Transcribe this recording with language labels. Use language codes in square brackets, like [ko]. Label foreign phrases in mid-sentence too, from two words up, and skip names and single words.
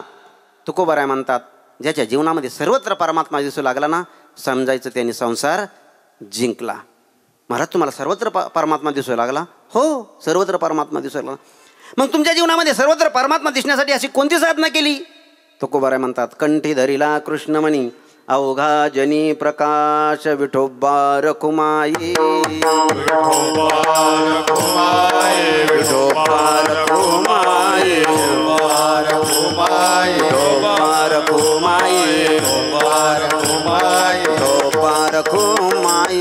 [mr] तुकोबाराय म्हणतात ज्याच्या जीवनामध्ये सर्वत्र परमात्मा दिसू लागला ना, समजायचं त्याने संसार जिंकला. महाराज तुम्हाला सर्वत्र परमात्मा दिसू लागला? हो सर्वत्र परमात्मा दिसू लागला. मग तुमच्या जीवनामध्ये सर्वत्र परमात्मा दिसण्यासाठी अशी कोणती साधना केली? तुकोबाराय म्हणतात कंठी धरिला कृष्णमणी, अवघा जनी प्रकाश विठोबा रखुमाई, विठोबा रखुमाई, विठोबा रखुमाई, विठोबा रखुमाई, विठोबा रखुमाई, विठोबा रखुमाई, विठोबा रखुमाई,